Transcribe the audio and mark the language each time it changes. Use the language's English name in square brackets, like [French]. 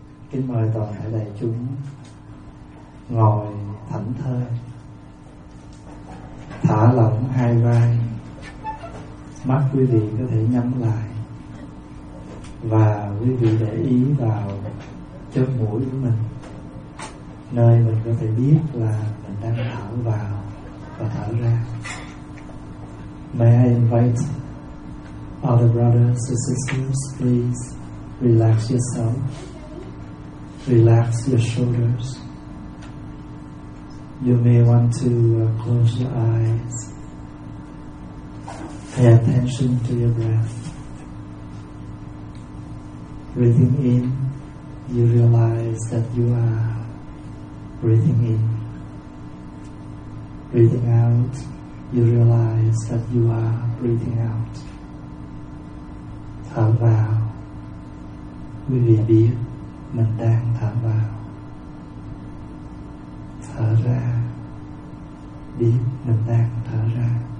[Vietnamese] Kính mời toàn thể đại chúng ngồi thảnh thơi, thả lỏng hai vai, mắt quý vị có thể nhắm lại và quý vị để ý vào chóp mũi của mình, nơi mình có thể biết là mình đang thở vào và thở ra. [English] May I invite all the brothers and sisters, please relax yourself. Relax your shoulders. You may want to close your eyes. Pay attention to your breath. Breathing in, you realize that you are breathing in. Breathing out, you realize that you are breathing out. [Vietnamese] Thở vào, quý vị biết mình đang thở vào. Thở ra, biết mình đang thở ra.